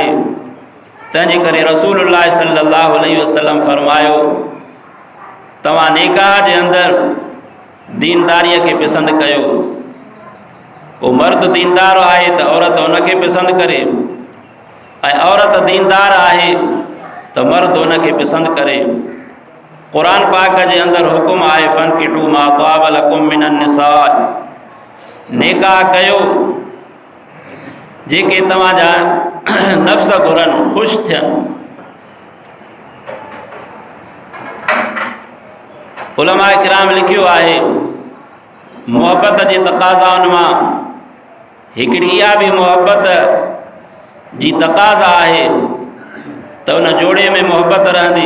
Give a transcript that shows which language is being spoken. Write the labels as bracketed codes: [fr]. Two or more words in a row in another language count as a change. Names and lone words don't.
[sd] तंहिंजे करे रसूलुल्लाह [ar] صلى الله عليه وسلم [sd] फरमायो, तव्हां निकाह जे अंदरि दीनदारीअ खे पसंदि कयो। पोइ मर्द दीनदार आहे त औरत उनखे पसंदि करे, ऐं औरत दीनदार आहे त मर्द उनखे पसंदि करे। क़ुरान पाक जे अंदरि हुकुम आहे, [ar] فانكحوا ما طاب لكم من النساء, [sd] निकाह कयो जेके तव्हांजा नफ़्स घुरनि, ख़ुशि थियनि। उलमा किराम लिखियो आहे, मोहब्बत जे तक़ाज़ाउनि मां हिकिड़ी इहा बि मोहब्बत जी तक़ाज़ा आहे त उन जोड़े में मोहब्बत रहंदी।